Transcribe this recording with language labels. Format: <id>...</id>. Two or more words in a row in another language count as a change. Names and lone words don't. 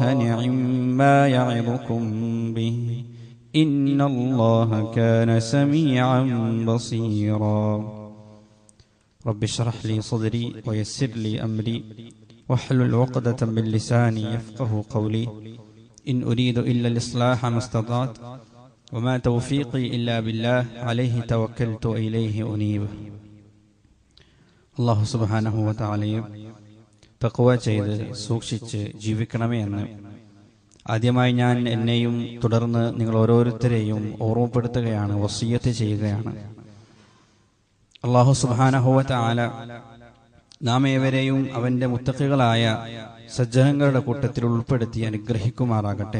<ar>نعم ما يعظكم به إن الله كان سميعا بصيرا رب اشرح لي صدري ويسر لي أمري واحلل عقدة من لساني يفقه قولي إن أريد إلا الإصلاح ما استطعت وما توفيقي إلا بالله عليه توكلت وإليه أنيب الله سبحانه وتعالى</ar> <ml>തഖ്വ ചെയ്ത് സൂക്ഷിച്ച് ജീവിക്കണമേ എന്ന് ആദ്യമായി ഞാൻ എന്നെയും തുടർന്ന് നിങ്ങൾ ഓരോരുത്തരെയും ഓർമ്മപ്പെടുത്തുകയാണ്, വസിയ്യത്ത് ചെയ്യുകയാണ്.</ml> <ar>الله سبحانه وتعالى</ar> <ml>നാം ഏവരെയും അവന്റെ മുത്തഖികളായ സജ്ജനങ്ങളുടെ കൂട്ടത്തിൽ ഉൾപ്പെടുത്തി അനുഗ്രഹിക്കുമാറാകട്ടെ.</ml>